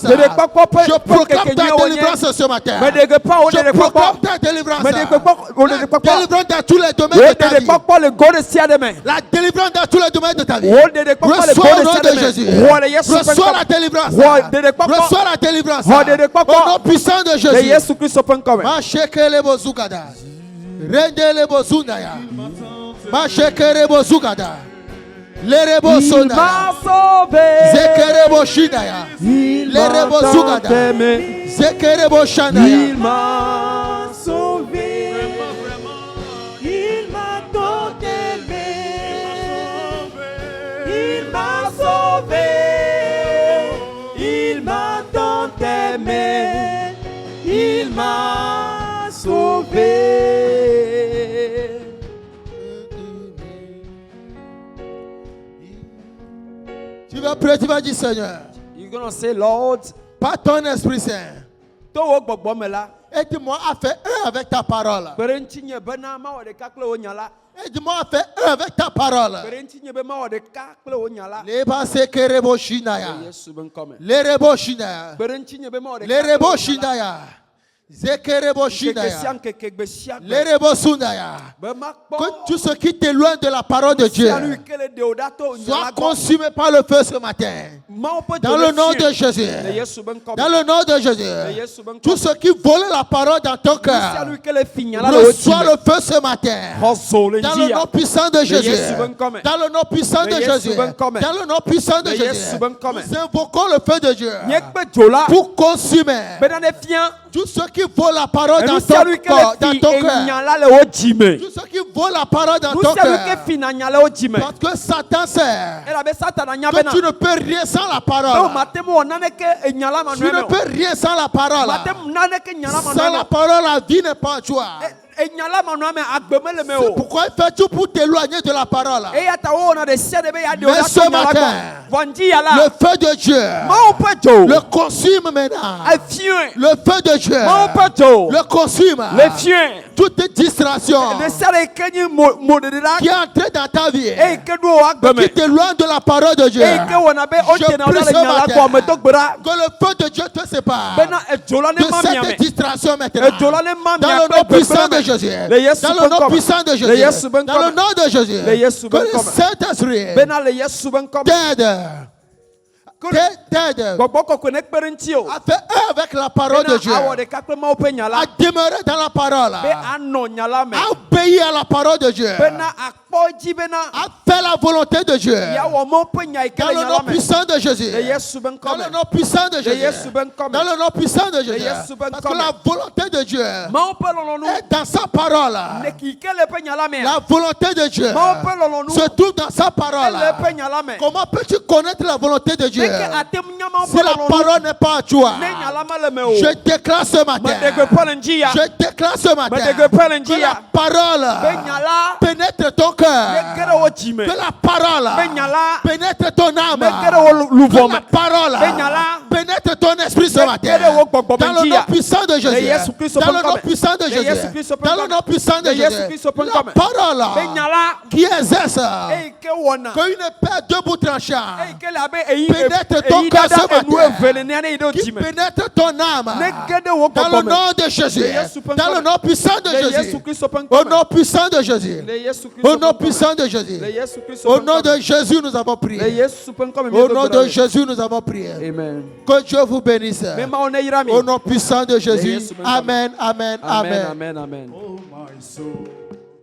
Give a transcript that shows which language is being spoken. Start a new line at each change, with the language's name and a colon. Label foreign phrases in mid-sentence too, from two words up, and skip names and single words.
French: Je proclame ta délivrance ce matin. Je proclame ta délivrance. La délivrance dans tous les domaines de ta vie. La délivrance dans tous les domaines de ta vie. Reçois au nom de Jésus. Reçois la délivrance. Reçois la délivrance. Au nom puissant de Jésus. Machekele bozugada. Rendele bozundaya. Machekele bozugada. Lerebo sondaya. Zekerebo shindaya. Lerebo zugada. Zekerebo shandaya. Il m'a sauvé. Il m'a tant aimé. Il m'a sauvé. Il m'a tant aimé. Il m'a sauvé. Tu vas prier, tu vas dire Seigneur,
English: You're going to say, Lord,
French: par ton Esprit Saint, aide-moi à faire un avec ta parole. Aide-moi à faire un avec ta parole.
Ewe: Berenti nye be ma wɔ ɖeka kple wo nya la. Leba sekerebo Le shinaya. Yesu be ŋkɔ me. Lerebo shinaya. Berenti nye be ma wɔ ɖeka Lerebo kple wo nya la. shinaya. Zekerebo Nkeke sia shinaya. nkeke, gbe sia gbe. Lerebo sundaya. Be ma
French: Que
Ewe: kpɔ.
French: tout ce qui t'éloigne de la parole de Dieu
Ewe: Sia nu yi ke le de o ɖa to nya la
French: soit
Ewe: gbɔ.
French: consumé par le feu ce matin.
Ewe: Mawu ƒe
French: Dans le nom de
Ewe: fiẽ.
French: Jésus.
Ewe: Le Yesu be ŋkɔ
French: Dans
Ewe: me.
French: le nom de
Ewe: Le
French: Jésus.
Ewe: Yesu be ŋkɔ
French: Tout
Ewe: me.
French: ce qui vole la parole dans ton
Ewe: Sia nu
French: cœur
Ewe: yi ke le fi nya la le wo dzi
French: reçoit
Ewe: me.
French: le feu ce matin.
Ewe: Xɔzo le
French: Dans
Ewe: dzi
French: le nom
Ewe: ya.
French: puissant de Jésus.
Ewe: Yesu be ŋkɔ me.
French: Dans le nom puissant de
Ewe: Le Yesu
French: Jésus.
Ewe: be ŋkɔ me.
French: Dans le nom puissant de
Ewe: Le
French: Jésus.
Ewe: Yesu be ŋkɔ me.
French: Nous invoquons le feu de Dieu
Ewe: Nye kpe dzo la.
French: pour consumer
Ewe: Bena ne fiã.
French: tout ce qui vole la parole dans
Ewe: Enu
French: ton
Ewe: sia nu yi ke
French: corps,
Ewe: le
French: dans
Ewe: fi
French: ton
Ewe: enya
French: cœur.
Ewe: la le wo dzi me.
French: Tout ce qui vole la parole dans
Ewe: Nu
French: ton
Ewe: sia nu yi ke
French: cœur.
Ewe: fi na nya le wo dzi me.
French: Parce que Satan sait
Ewe: Elabe Satana nya
French: que
Ewe: bena.
French: tu ne peux rien sans la
Ewe: Be
French: parole.
Ewe: o mate mu wɔ naneke enya la ma
French: Tu
Ewe: nɔe
French: ne
Ewe: me o.
French: peux rien sans la parole.
Ewe: Mate mu naneke nya la ma
French: Sans
Ewe: nɔe me
French: la
Ewe: o.
French: parole, la vie n'est pas en toi.
Ewe: Enya la ma nɔe me agbe me le me
French: C'est
Ewe: o.
French: pourquoi il fait tout pour t'éloigner de la parole.
Ewe: Eya ta wo wɔna de sia de be ya de o
French: Mais
Ewe: la
French: ce
Ewe: to nya la
French: matin,
Ewe: gbɔ. Vɔndzi ya
French: Le
Ewe: la.
French: feu de Dieu
Ewe: Mawu ƒe dzo.
French: le consume maintenant.
Ewe: Efiẽ.
French: Le feu de Dieu
Ewe: Mawu ƒe dzo.
French: le consume.
Ewe: Le fiẽ.
French: Toute distraction
Ewe: Ne sia de ke nyi moɖeɖe la.
French: qui est entrée dans ta vie,
Ewe: Eyi ke ɖo wo agbe me.
French: qui t'éloigne de la parole de Dieu.
Ewe: Eyi ke wɔna be o
French: Je
Ewe: tena o la
French: prie
Ewe: le
French: ce
Ewe: nya la
French: matin
Ewe: gbɔ me do gbe ɖa.
French: que le feu de Dieu te sépare
Ewe: Bena edzo la ne
French: de
Ewe: ma mia
French: cette
Ewe: me.
French: distraction maintenant.
Ewe: Edzo la ne ma
French: Dans
Ewe: mia
French: le
Ewe: kple
French: nom puissant
Ewe: gbegblẽ
French: de
Ewe: me.
French: Jésus.
Ewe: Le Yesu
French: Dans
Ewe: be
French: le nom
Ewe: ŋkɔ me.
French: puissant de
Ewe: Le
French: Jésus.
Ewe: Yesu be
French: Dans
Ewe: ŋkɔ
French: le
Ewe: me.
French: nom de Jésus.
Ewe: Le Yesu be
French: Que le
Ewe: ŋkɔ me.
French: Saint-Esprit
Ewe: Bena le Yesu be ŋkɔ me.
French: t'aide
Ewe: Gbɔgbɔ kɔkɔe ne kpe ɖe ŋuti o.
French: à faire un avec la parole de Dieu.
Ewe: Bena awɔ ɖeka kple Mawu ƒe nya la.
French: À demeurer dans la parole.
Ewe: Be anɔ nya la me.
French: À obéir à la parole de Dieu.
Ewe: Bena akpɔ edzi bena
French: À faire la volonté de Dieu.
Ewe: yeawɔ Mawu ƒe nya yi ke
French: Dans le
Ewe: le nya
French: nom
Ewe: la me.
French: puissant de Jésus.
Ewe: Le Yesu be
French: Dans
Ewe: ŋkɔ
French: le
Ewe: me.
French: nom puissant de
Ewe: Le
French: Jésus.
Ewe: Yesu be ŋkɔ
French: Dans
Ewe: me.
French: le nom puissant de Jésus.
Ewe: Yesu be
French: Parce
Ewe: ŋkɔ
French: que
Ewe: me.
French: la volonté de Dieu
Ewe: Mawu ƒe lɔlɔ̃nu.
French: est dans sa parole.
Ewe: Ne ki ke le ƒe nya la mea.
French: La volonté de Dieu
Ewe: Mawu ƒe lɔlɔ̃nu.
French: se trouve dans sa parole.
Ewe: Ele ƒe nya la me.
French: Comment peux-tu connaître la volonté de Dieu
Ewe: Meke ate mu nya Mawu
French: si
Ewe: ƒe
French: la
Ewe: lɔlɔ̃nu.
French: parole n'est pas en toi?
Ewe: Ne nya la me le me o.
French: Je déclare ce matin.
Ewe: Meɖe gbeƒã le ŋdzi ya.
French: Je déclare ce matin
Ewe: Meɖe gbeƒã le
French: que
Ewe: ŋdzi
French: la
Ewe: ya.
French: parole
Ewe: Be nya la.
French: pénètre ton
Ewe: Ne
French: cœur.
Ewe: ge ɖe wo dzi me.
French: Que la parole
Ewe: Be nya la.
French: pénètre ton âme.
Ewe: Ne ge ɖe wo luvɔ
French: Que
Ewe: me.
French: la parole
Ewe: Be nya la.
French: pénètre ton esprit ce
Ewe: Ne
French: matin.
Ewe: ge ɖe wo gbɔgbɔ me
French: Dans le
Ewe: ŋdzi
French: nom
Ewe: ya.
French: puissant de
Ewe: Le
French: Jésus.
Ewe: Yesu Kristo
French: Dans
Ewe: ƒe
French: le nom
Ewe: ŋkɔ me.
French: puissant de
Ewe: Le
French: Jésus.
Ewe: Yesu Kristo ƒe
French: Dans
Ewe: ŋkɔ
French: le
Ewe: me.
French: nom puissant de
Ewe: Le Yesu
French: Jésus.
Ewe: Kristo ƒe
French: La
Ewe: ŋkɔ me.
French: parole
Ewe: Be nya la.
French: qui exerce
Ewe: Eyi ke wɔna.
French: que une épée deux bouts tranchants
Ewe: Eyi ke le abe eyi
French: pénètre ton
Ewe: eyi
French: cœur ce
Ewe: dada enu
French: matin.
Ewe: eve le nea ne yi ɖe wo
French: qui
Ewe: dzi me.
French: pénètre ton âme.
Ewe: Ne ge ɖe wo
French: Dans le
Ewe: gbɔgbɔ me.
French: nom de Jésus.
Ewe: Le Yesu ƒe
French: Dans
Ewe: ŋkɔ
French: le
Ewe: me.
French: nom puissant de
Ewe: Le
French: Jésus.
Ewe: Yesu Kristo ƒe
French: Au
Ewe: ŋkɔ me.
French: nom puissant de Jésus.
Ewe: Le Yesu Kristo
French: Au
Ewe: ƒe
French: nom
Ewe: ŋkɔ me.
French: puissant de Jésus.
Ewe: Le Yesu Kristo
French: Au
Ewe: ƒe
French: nom
Ewe: ŋkɔ me.
French: de Jésus, nous avons
Ewe: Le
French: prié.
Ewe: Yesu ƒe ŋkɔ me
French: Au
Ewe: míedo
French: nom
Ewe: gbe ɖa
French: de
Ewe: le.
French: Jésus, nous avons prié. Amen. Que Dieu vous bénisse.
Ewe: Me Mawu ne yra mi.
French: Au nom puissant de Jésus.
Ewe: Yesu ƒe ŋkɔ me. Amen, amen, Amen, amen. amen, amen.
English: Oh my soul.